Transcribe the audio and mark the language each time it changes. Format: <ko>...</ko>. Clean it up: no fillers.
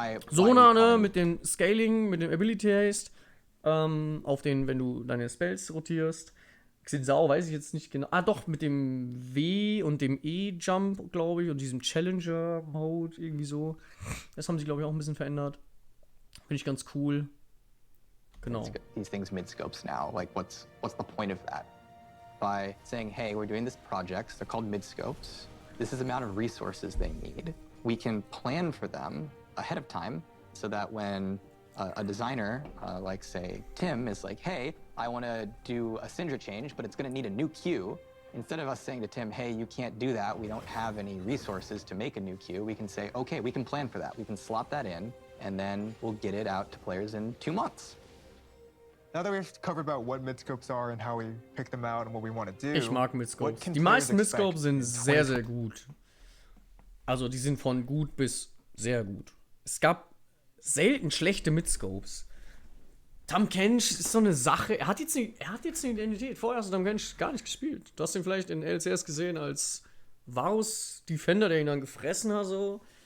<de>Sona, ne, mit dem Scaling, mit dem Ability Haste, wenn du deine Spells rotierst. Xinsao weiß ich jetzt nicht genau. Ah, doch, mit dem W und dem E-Jump, glaube ich, und diesem Challenger-Mode, irgendwie so. Das haben sie, glaube ich, auch ein bisschen verändert. Finde ich ganz cool. Genau.</de> <en>These things mid-scopes now, like what's the point of that? By saying, hey, we're doing this projects, they're called mid-scopes. This is the amount of resources they need. We can plan for them ahead of time so that when a designer, like say Tim, is like, hey, I want to do a Syndra change, but it's going to need a new queue. Instead of us saying to Tim, hey, you can't do that, we don't have any resources to make a new queue, we can say, okay, we can plan for that. We can slot that in, and then we'll get it out to players in 2 months. Now that we've covered about what midscopes are and how we pick them out and what we want to do.</en> <de>Ich mag Midscopes. Die meisten Midscopes sind sehr, sehr gut. Also die sind von gut bis sehr gut. Es gab selten schlechte Midscopes. Tahm Kench ist so eine Sache. Er hat jetzt eine Identität. Vorher hast du Tahm Kench gar nicht gespielt. Du hast ihn vielleicht in LCS gesehen als Varus-Defender, der ihn dann gefressen hat. So.</de>